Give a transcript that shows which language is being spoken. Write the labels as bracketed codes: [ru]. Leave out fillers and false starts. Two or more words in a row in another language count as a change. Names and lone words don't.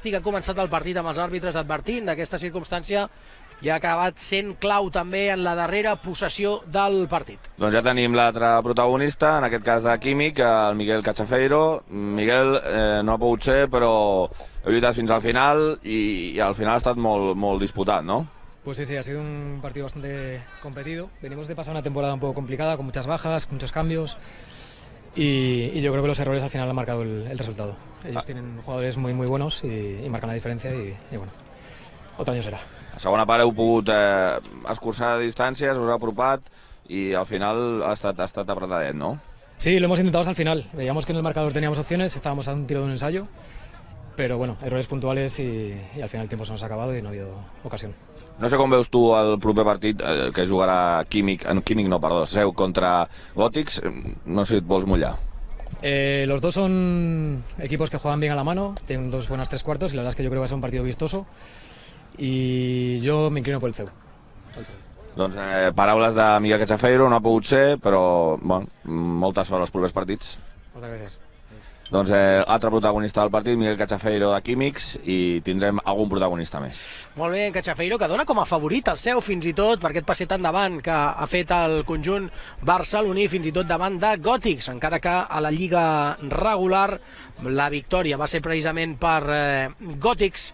[ca] Ha començat el partit amb els àrbitres advertint d'aquesta circumstància i ha acabat sent clau també en la darrera possessió del partit. Doncs ja tenim l'altre protagonista, en aquest cas de Químic, el Miguel Cachafeiro. Miguel no ha pogut ser, però ha lluitat fins al final i al final ha estat molt disputat, ¿no? [es] Pues sí, ha sido un partido bastante competido. Venimos de pasar una temporada un poco complicada, con muchas bajas, muchos cambios. Y yo creo que los errores al final han marcado el resultado. Ellos tienen jugadores muy buenos y marcan la diferencia y bueno, otro año será. [ca] A segona part heu pogut escurçar distàncies, us heu apropat i al final ha estat apretadet, ¿no? [es] Sí, lo hemos intentado hasta el final. Veíamos que en el marcador teníamos opciones, estábamos a un tiro de un ensayo, pero bueno, errores puntuales y al final el tiempo se nos ha acabado y no ha habido ocasión. [ca] No sé com veus tu el proper partit que jugarà Seu contra Gòtics. No sé si et vols mullar. [es] Los dos son equipos que juegan bien a la mano, tienen dos buenas tres cuartos y la verdad es que yo creo que va a ser un partido vistoso y yo me inclino por el Seu. [ca] Doncs paraules de Miguel Cachafeiro, no ha pogut ser, però bueno, molta sort als propers partits. Moltes gràcies. Doncs altre protagonista del partit, Miguel Cachafeiro de Químics, i tindrem algun protagonista més. Molt bé, Cachafeiro, que dona com a favorit el Seu fins i tot per aquest passet endavant que ha fet el conjunt barceloní, fins i tot davant de Gòtics, encara que a la Lliga regular la victòria va ser precisament per Gòtics.